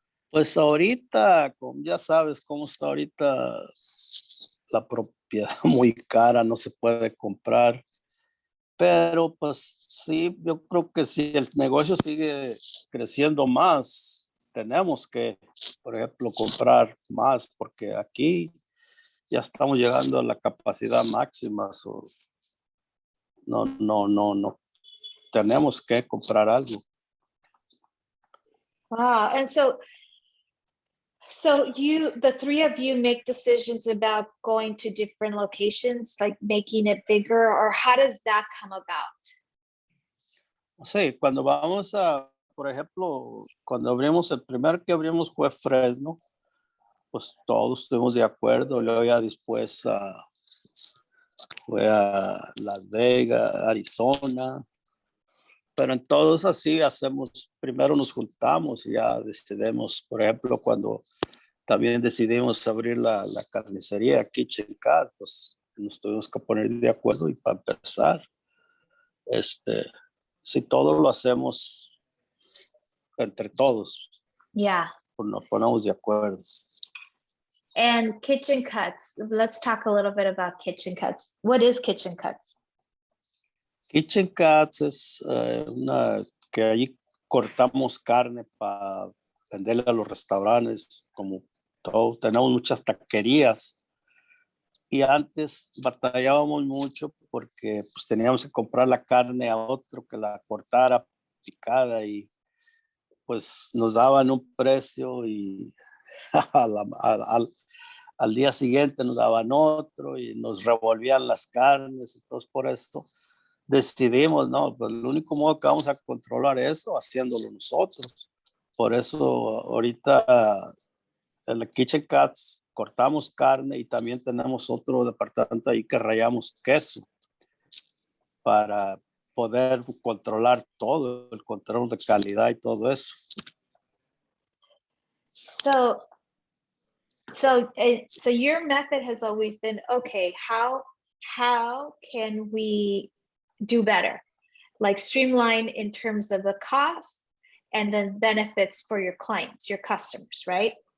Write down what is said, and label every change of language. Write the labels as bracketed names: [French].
[Spanish] Pues ahorita, como ya sabes cómo está ahorita la propiedad muy cara, no se puede comprar, pero pues sí, yo creo que si el negocio sigue creciendo más, tenemos que, por ejemplo, comprar más, porque aquí ya estamos llegando a la capacidad máxima, no, tenemos que comprar algo. [English] Wow. And so the three of you make decisions about going to different locations, like making it bigger, or how does that come about? [Spanish] Sí, cuando vamos por ejemplo, cuando abrimos, el primer que abrimos fue Fresno, pues todos estuvimos de acuerdo, luego ya después fue a Las Vegas, Arizona, pero en todos así hacemos, primero nos juntamos y ya decidimos, por ejemplo, cuando también decidimos abrir la carnicería Kitchen Cat, pues nos tuvimos que poner de acuerdo y para empezar, si todo lo hacemos entre todos, [English] Yeah. [Spanish] pues nos ponemos de acuerdo. [English] And kitchen cuts. Let's talk a little bit about kitchen cuts. What is kitchen cuts? [Spanish] Kitchen Cats es una que allí cortamos carne para venderle a los restaurantes, como todo, tenemos muchas taquerías y antes batallábamos mucho porque pues teníamos que comprar la carne a otro que la cortara picada y pues nos daban un precio y a la- al día siguiente nos daban otro y nos revolvían las carnes, entonces por eso decidimos, no, pues el único modo que vamos a controlar eso haciéndolo nosotros. Por eso ahorita en la Kitchen Cats cortamos carne y también tenemos otro departamento ahí que rayamos queso para poder controlar todo, el control de calidad y todo eso. [English] So your method has always been, okay, how can we do better? Like streamline in terms of the cost and then benefits for your clients, your customers, right?